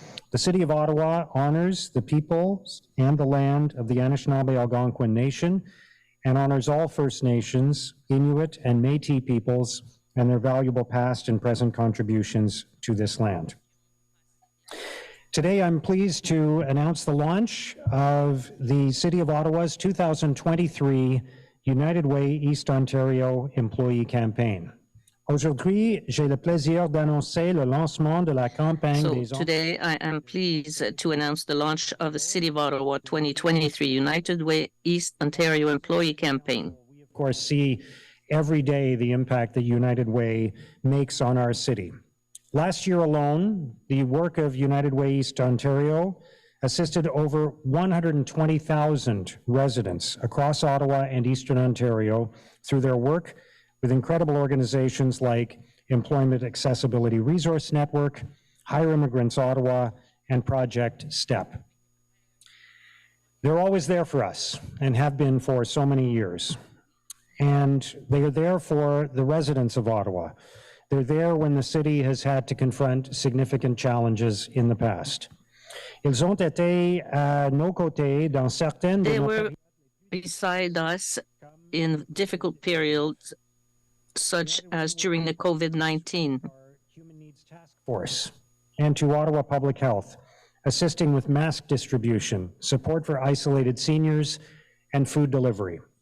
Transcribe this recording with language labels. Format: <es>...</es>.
<en>The City of Ottawa honors the peoples and the land of the Anishinaabe Algonquin Nation and honors all First Nations, Inuit, and Métis peoples and their valuable past and present contributions to this land. Today, I'm pleased to announce the launch of the City of Ottawa's 2023 United Way East Ontario Employee Campaign.</en> <fr>Aujourd'hui, j'ai le plaisir d'annoncer le lancement de la campagne So des</fr> <en>today I am pleased to announce the launch of the City of Ottawa 2023 United Way East Ontario Employee Campaign. We, of course, see every day the impact that United Way makes on our city. Last year alone, the work of United Way East Ontario assisted over 120,000 residents across Ottawa and Eastern Ontario through their work with incredible organizations like Employment Accessibility Resource Network, Hire Immigrants Ottawa, and Project STEP. They're always there for us and have been for so many years. And they are there for the residents of Ottawa. They're there when the city has had to confront significant challenges in the past.</en> <fr>Ils ont été à nos côtés dans certaines de</fr> <en>They</en> <fr>nos</fr> <en>were beside us in difficult periods, such as during the COVID-19. Human Needs Task Force and to Ottawa Public Health, assisting with mask distribution, support for isolated seniors, and food delivery.</en>